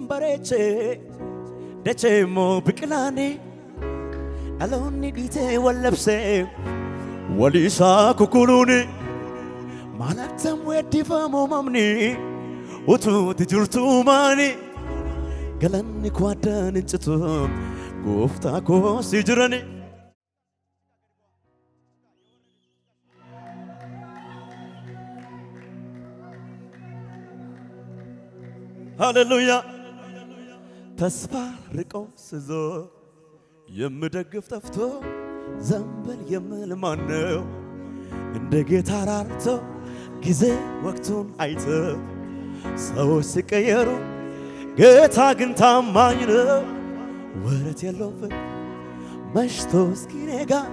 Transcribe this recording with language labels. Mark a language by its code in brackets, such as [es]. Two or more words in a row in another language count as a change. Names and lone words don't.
[om] bareechee dachee immoo biqilaanii dhaloonni dhiitee wallabsee waliisaa kukuluuni malaatamuu eebbifamoo mamni utuutti jirtuu maanii galanni koo addaan hin citu gooftaa koo si jirani [am] ሃሌሉያ ተስፋ ርቆ ስዞር የምደግፍ ጠፍቶ ዘንበል የምል ማነው እንደ ጌታ ራርቶ ጊዜ ወቅቱን አይቶ ሰዎች ሲቀየሩ ጌታ ግን ታማኝ ነው ወረት የለውም መሽቶ እስኪነጋ